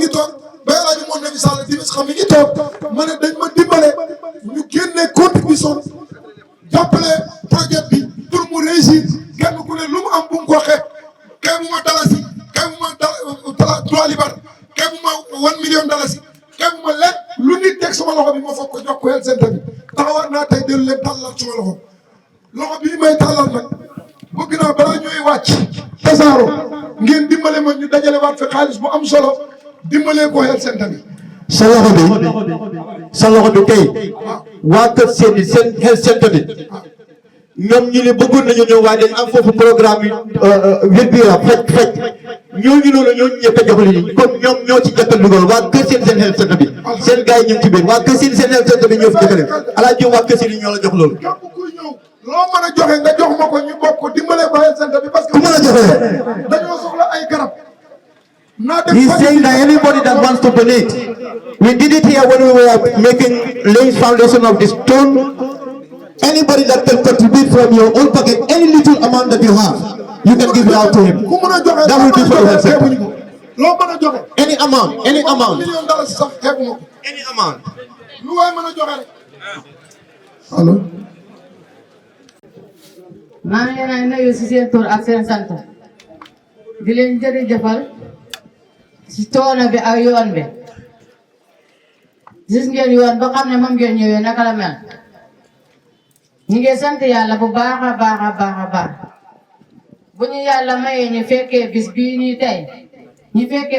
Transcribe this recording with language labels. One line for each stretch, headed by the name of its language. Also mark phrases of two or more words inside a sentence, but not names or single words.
Wolof: ngi toog ba Alaaji moom Nabi Sall dimis xam mi ngi toog ma ne dañ ma dimbale ñu génne contribution jàppale projet bi pour mu réussir kenn ku ne lu mu am bu mu ko xeeb xeebu ma dalasi xeebu ma trois libar xeebu ma 1 million dalasi xeebu ma lépp lu nit teg sama loxo bi ma foog ko jox ko
English: health center
Wolof: bi taxawaat naa tey dellu leen tàllal suma loxo bii may tàllal nag bëgg naa balaa ñooy wàcc tasaaro ngeen dimbale ma ñu dajale waat fi xaalis bu am solo dimbalee ko
English: health center
Wolof: bi. sa loxo bi tey waa kër seen
English: health center
Wolof: bi ñoom ñu ne bëggoon nañu ñëw waaye dañ am foofu programme yi wér-gu-yaram faj ñooñu noonu ñooñu ñëpp a joxali ni kon ñoom ñoo ci njëkk a dugal waa kër seen
English: health center
Wolof: bi seen gars yi ñu ngi ci biir waa kër seen
English: health center
Wolof: bi ñoo fi jëkkale alaaji waa kër seen yi ñoo la jox loolu. loo mën a joxe nga jox ma ko ñu bokk ko dimbalee ko
English: health center
Wolof: bi parce que ku mën a joxe dañoo soxla ay garab.
English: He's saying that anybody that wants to donate We did it here when we were laying foundation of this stone. Anybody that can contribute from your own pocket, any little amount that you have, you can give it out to him. That will be for the health sector. Any amount, any amount. Any amount. Hello.
Wolof: maa ngi leen di nuyu si seen tur ak seen sant di leen jërëjëfal si coono bi ak yoon bi gis ngeen yoon ba xam ne moom ngeen ñëwee naka la mel ñu ngi sant yàlla bu baax a baax a baax a baax bu ñu yàlla mayee ñu fekkee bis bii nii tey ñu fekkee